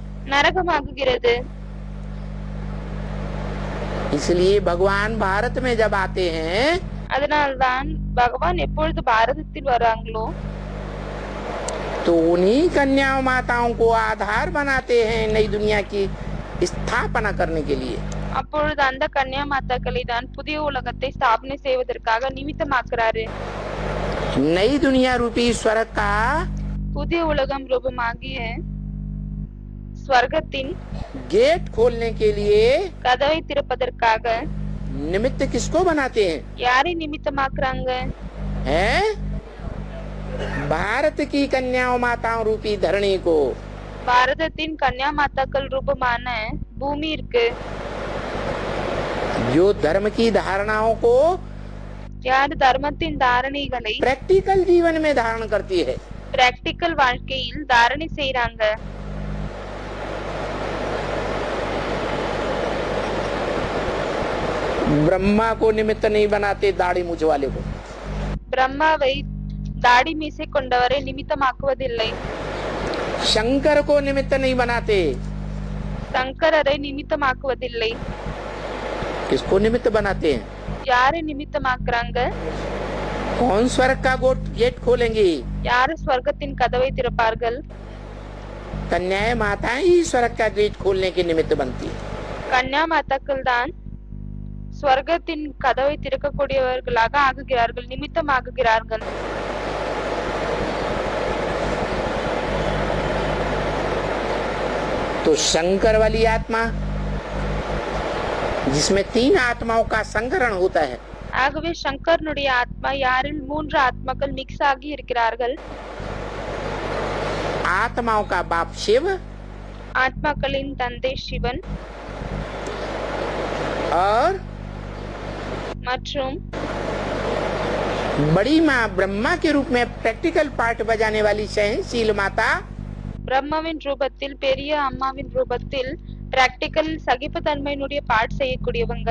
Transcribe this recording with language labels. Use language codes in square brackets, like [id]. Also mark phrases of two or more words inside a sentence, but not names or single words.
[ta] நரகமாகுகிறது [hi] इसलिए भगवान भारत में जब आते हैं [ta] அதனால்தான் பகவான் எப்பொழுது பாரதத்தில் வராங்களோ [hi] तो उन्हीं कन्या माताओं को आधार बनाते हैं नई दुनिया की स्थापना करने के लिए। [ta] அப்பொழுது அந்த கன்யா மாதாக்களை தான் புதிய உலகத்தை ஸ்தாபனை செய்வதற்காக நிமித்தமாக்குறாரு [hi] नई दुनिया रूपी स्वर्ग का [ta] புதிய உலகம் ரூபமாகிய ஸ்வர்க்கத்தின் [hi] गेट खोलने के लिए [ta] கதவை திறப்பதற்காக [hi] निमित्त किसको बनाते हैं, [ta] யாரை நிமித்தமாக்குறாங்க [hi] हैं? भारत की कन्याओं माताओं रूपी धरणी को। [ta] பாரதத்தின் கன்யா மாதாக்கள் ரூபமான பூமி இருக்கு [hi] जो धर्म की धारणाओं को [ta] யார் தர்மத்தின் தாரணைகளை [hi] प्रैक्टिकल जीवन में धारण करती है। [ta] பிராக்டிக்கல் வாழ்க்கையில் தாரணை செய்றாங்க [hi] ब्रह्मा को निमित्त नहीं बनाते दाढ़ी मूछ वाले को, [ta] பிரம்மாவை தாடி மீசை கொண்டவரை நிமித்தமாக்குவதில்லை [hi] शंकर को निमित्त नहीं बनाते, [ta] சங்கரரை நிமித்தமாக்குவதில்லை [hi] किसको निमित्त बनाते हैं, [ta] யாரை நிமித்தமாக்குறாங்க [hi] कौन स्वर्ग का गेट खोलेंगी, [ta] யாரு ஸ்வர்க்கத்தின் கதவை திறப்பார்கள் [hi] कन्याएं माताएं ही स्वर्ग का गेट खोलने के निमित्त बनती है। [ta] கன்யா மாதாக்கள் தான் ஸ்வர்க்கத்தின் கதவை திறக்கக்கூடியவர்களாக ஆகுகிறார்கள் நிமித்தமாகுகிறார்கள் [hi] तो शंकर वाली आत्मा जिसमें 3 आत्माओं का संकरण होता है, [ta] ஆகவே சங்கரனுடைய ஆத்மா யாரில் 3 ஆத்மாக்கள் மிக்ஸ் ஆகி இருக்கிறார்கள் [hi] आत्माओं का बाप शिव [ta] ஆத்மாக்களின் தந்தை சிவன் [hi] और [ta] மற்றும் [hi] बड़ी माँ ब्रह्मा के रूप में [en] practical part [hi] बजाने वाली सहनशील माता [ta] பிரம்மாவின் ரூபத்தில் பெரிய அம்மாவின் ரூபத்தில் பிராக்டிக்கல் சகிப்புத்தன்மையினுடைய பாட் செய்யக்கூடியவங்க